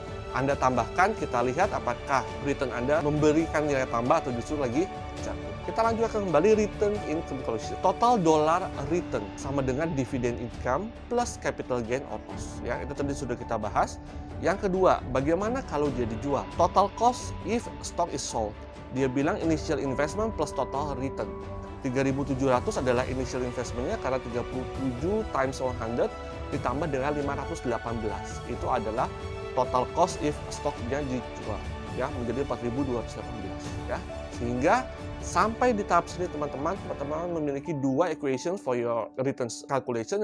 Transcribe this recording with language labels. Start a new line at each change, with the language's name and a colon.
Indonesian: Anda tambahkan, kita lihat apakah return Anda memberikan nilai tambah atau justru lagi jatuh. Kita lanjutkan kembali return income calculation.
English: Total dollar return sama dengan dividend income plus capital gain or loss.
Indonesian: Ya, itu tadi sudah kita bahas. Yang kedua, bagaimana kalau dia dijual?
English: Total cost if stock is sold.
Indonesian: Dia bilang initial investment plus total return. 3.700 adalah initial investmentnya karena 37 times 100 ditambah dengan 518. Itu adalah
English: total cost if
Indonesian: stoknya dijual, ya, menjadi 4.218, ya. Sehingga sampai di tahap sini teman-teman memiliki dua equation
English: for your returns calculation.